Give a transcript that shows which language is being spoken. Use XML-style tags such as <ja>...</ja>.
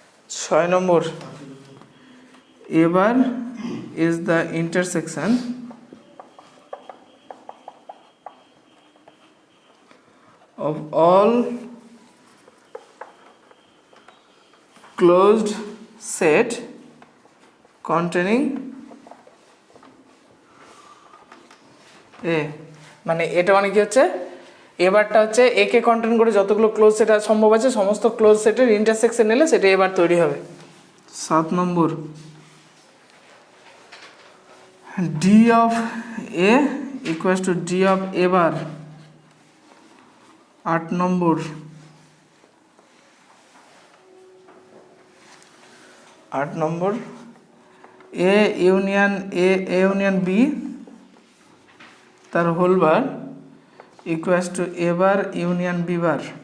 <en>6 নম্বর A bar is the intersection of all closed set containing A,</en> <bn>মানে এটা মানে কি হচ্ছে? এবারটা হচ্ছে একে কন্টেইন করে যতগুলো ক্লোজ সেট সম্ভব আছে সমস্ত ক্লোজ সেটের ইন্টারসেকশন নিলে সেটা এবার তৈরি হবে।</bn> <en>7 নম্বর D of A equals to D of A bar। 8 নম্বর A union B তার whole bar equals to A bar union B bar.</en>